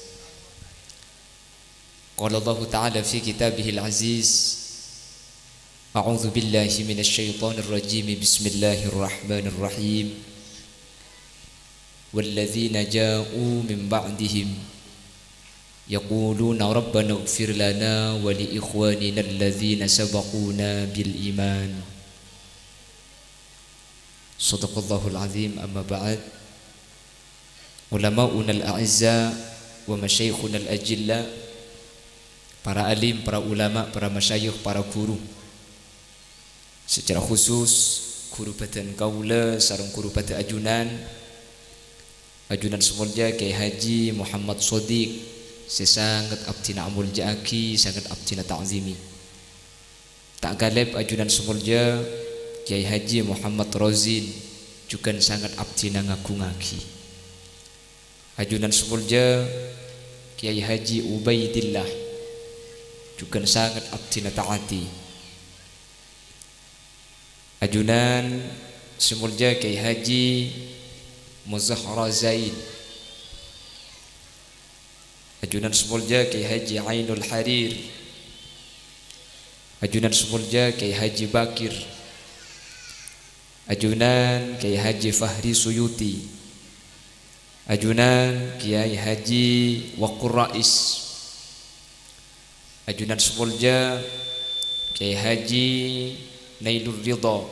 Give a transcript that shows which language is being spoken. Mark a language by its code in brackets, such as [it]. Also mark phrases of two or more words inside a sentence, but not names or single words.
[ar] قال الله تعالى في كتابه العزيز، أعوذ بالله من الشيطان الرجيم، بسم الله الرحمن الرحيم. والذين جاءوا من بعدهم يقولون ربنا اغفر لنا ولإخواننا الذين سبقونا بالإيمان. صدق الله العظيم. أما بعد. علماؤنا الأعزاء ومشايخنا الأجلاء, [mad] para alim, para ulama, para masyayikh, para guru, secara khusus guru badan kaula sareng guru badan ajunan semulja Kiai Haji Muhammad Shodiq, sesangat abdina amul ja'aki, sangat abdina ta'zimi. Tak galib ajunan semulja Kiai Haji Muhammad Rozin, juga sangat abdina ngagungaki. Ajunan semulja Kiai Haji Ubaidillah, juga sangat abdina ta'ati. Ajunan semulja Kiai Haji Muzahra Zain, ajunan semulja Kiai Haji Ainul Harir, ajunan semulja Kiai Haji Bakir, ajunan Kiai Haji Fahri Suyuti, ajunan Kiai Haji Waqur Rais, ajunan semulja Kiai Haji Nailur Ridha.